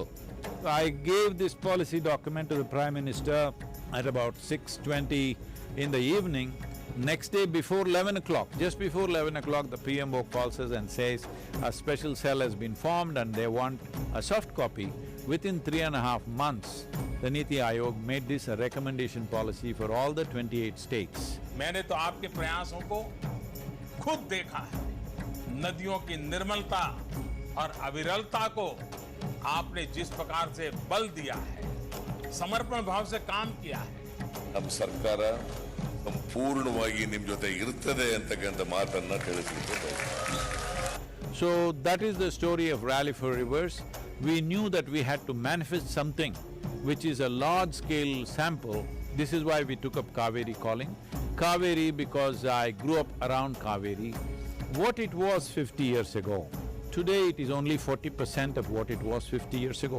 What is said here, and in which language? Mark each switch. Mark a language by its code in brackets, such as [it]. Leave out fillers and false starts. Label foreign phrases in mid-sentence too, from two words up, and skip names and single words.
[en] I gave this policy document to the Prime Minister at about 6:20 in the evening. Next day before 11 o'clock, just before 11 o'clock, the PMO calls us and says a special cell has been formed and they want a soft copy. Within 3.5 months, the Niti Aayog made this a recommendation policy for all the 28 states. [hi] मैंने तो आपके प्रयासों को खुद देखा है। नदियों की निर्मलता और अविरलता को आपने जिस प्रकार से बल दिया है, समर्पण भाव से काम किया है। [kn] ನಮ್ಮ ಸರ್ಕಾರ ಸಂಪೂರ್ಣವಾಗಿ ನಿಮ್ಮ ಜೊತೆ ಇರುತ್ತದೆ ಅಂತಕ್ಕಂಥ ಮಾತನ್ನ ತಿಳಿಸಲಿಕ್ಕೆ. [en] So that is the story of Rally for Rivers. We knew that we had to manifest something which is a large-scale sample. This is why we took up Kaveri calling. Kaveri because I grew up around Kaveri. What it was 50 years ago, today it is only 40% of what it was 50 years ago.